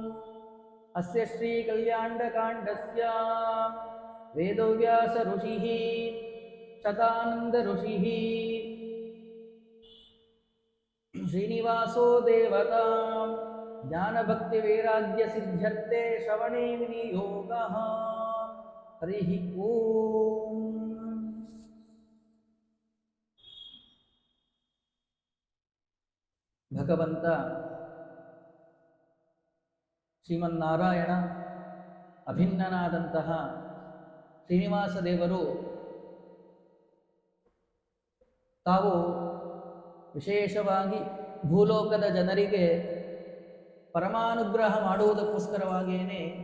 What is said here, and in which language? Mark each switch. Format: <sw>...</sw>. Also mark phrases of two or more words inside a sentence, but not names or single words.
<sa>अस्य श्रीकल्याण्डकाण्डस्य वेदव्यास ऋषिः शतानंद ऋषिः श्रीनिवासो देवता ज्ञानभक्तिवैराग्यसिद्ध्यर्थे श्रवणे विनियोगः। हरिः ओम्।</sa> <kn>ಭಗವಂತ ಶ್ರೀಮನ್ನಾರಾಯಣ ಅಭಿನ್ನನಾದಂತಹ ಶ್ರೀನಿವಾಸ ದೇವರು ತಾವು ವಿಶೇಷವಾಗಿ ಭೂಲೋಕದ ಜನರಿಗೆ ಪರಮಾನುಗ್ರಹ ಮಾಡುವುದಕ್ಕೋಸ್ಕರವಾಗಿಯೇ</kn>